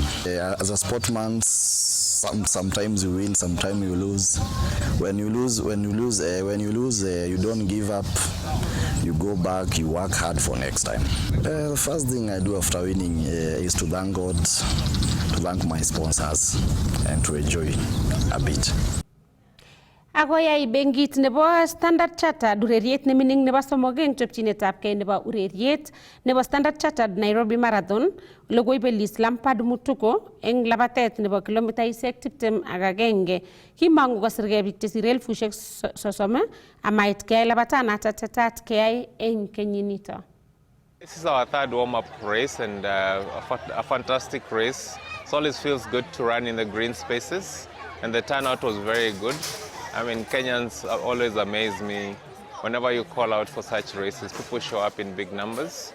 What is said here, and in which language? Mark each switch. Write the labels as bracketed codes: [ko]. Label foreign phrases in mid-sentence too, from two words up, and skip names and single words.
[en] As a sportsman, sometimes you win, sometimes you lose. When you lose, you don't give up. You go back, you work hard for next time. The first thing I do after winning is to thank God, to thank my sponsors, and to enjoy a bit. [kln] Akoyai benkit nebo Standard Chartered ureriet nemining nebo somok eng chopchinetabkei nebo ureriet nebo Standard Chartered Nairobi Marathon ole koibelis Lampard Mutuko eng labatet nebo kilomitaisiek 21. Kimangu kosirgei biik chesire 30,000 amait keyai labatanato tetat keyai eng kenyinito. [en] This is our third warm-up race and a fantastic race. It always feels good to run in the green spaces, and the turnout was very good. I mean, Kenyans always amaze me. Whenever you call out for such races, people show up in big numbers.